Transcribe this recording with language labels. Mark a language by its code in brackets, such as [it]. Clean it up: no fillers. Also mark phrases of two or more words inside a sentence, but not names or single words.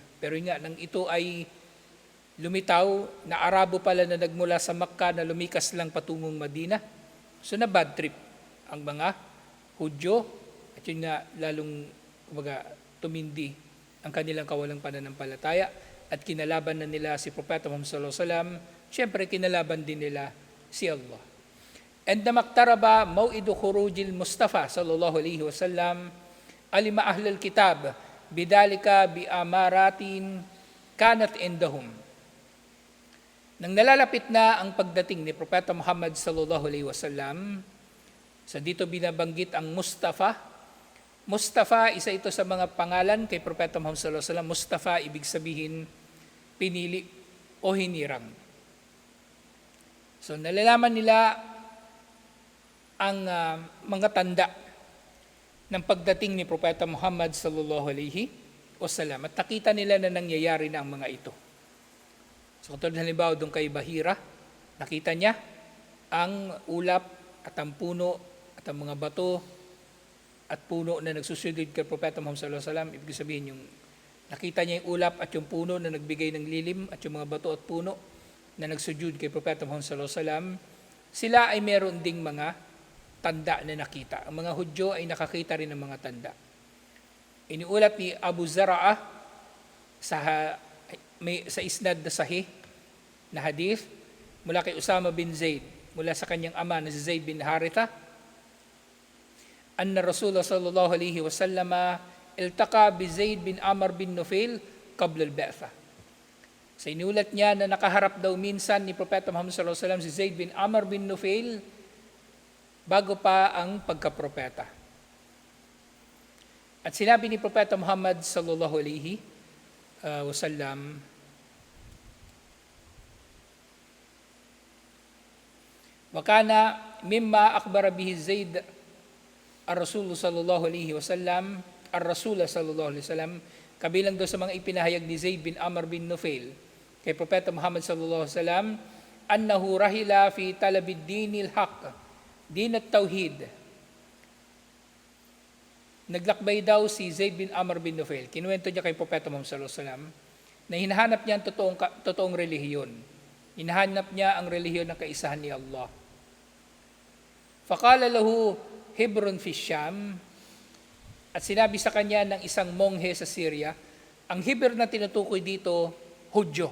[tl] Pero yun nga, nang ito ay lumitaw, na Arabo pala na nagmula sa Makkah na lumikas lang patungong Madina. So na bad trip ang mga Hudyo, at yun nga lalong tumindi ang kanilang kawalang pananampalataya at kinalaban na nila si Propeta Muhammad [ar] صلى الله عليه وسلم. [tl] Siyempre kinalaban din nila si Allah. [ar] ولما اقترب موعد خروج المصطفى صلى الله عليه وسلم علم أهل الكتاب بذلك بأمارات كانت عندهم. [tl] Nang nalalapit na ang pagdating ni Propeta Muhammad [ar] صلى الله عليه وسلم, [tl] sa dito binabanggit ang Mustafa. Mustafa, isa ito sa mga pangalan kay Propeta Muhammad [ar] صلى الله عليه وسلم. [tl] Mustafa, ibig sabihin pinili o hinirang. So nalalaman nila ang mga tanda ng pagdating ni Propeta Muhammad [ar] صلى الله عليه وسلم [tl] at nakita nila na nangyayari na ang mga ito. So katulad halimbawa doon kay Bahira, nakita niya ang ulap at ang puno at ang mga bato at puno na nagsusunod kay Propeta Muhammad [ar] صلى الله عليه وسلم. [tl] Ibig sabihin yung nakita niya yung ulap at yung puno na nagbigay ng lilim at yung mga bato at puno na nagsujud kay Propeta Muhammad [ar] صلى الله عليه وسلم. [tl] Sila ay meron ding mga tanda na nakita. Ang mga Hudyo ay nakakita rin ng mga tanda. Iniulat ni Abu Zara'ah sa isnad na sahih na hadith mula kay Usama bin Zaid, mula sa kanyang ama na si Zaid bin Haritha, [ar] أن رسول الله صلى الله عليه وسلم التقى بزيد بن عمرو بن نفيل قبل البعثة. [tl] Sa inulat niya na nakaharap daw minsan ni Propeta Muhammad [ar] صلى الله عليه وسلم [tl] si Zaid bin Amr bin Nufail bago pa ang pagkapropeta. At sinabi ni Propeta Muhammad [ar] صلى الله عليه وسلم, وكان مما أخبر به زيد الرسول صلى الله عليه وسلم، الرسول صلى الله عليه وسلم, [tl] kabilang daw sa mga ipinahayag ni Zaid bin Amr bin Nufail kay Propeta Muhammad [ar] صلى الله عليه وسلم, أنه رحل في طلب الدين الحق, [tl] din at tauhid. Naglakbay daw si Zaid bin Amr bin Nufail. Kinuwento niya kay Propeta Muhammad [ar] صلى الله عليه وسلم [tl] na hinahanap niya ang totoong relihiyon. Hinahanap niya ang relihiyon ng kaisahan ni Allah. [ar] فقال له حبر في الشام, [tl] at sinabi sa kanya ng isang monghe sa Syria, ang Hebron na tinutukoy dito, Hudyo.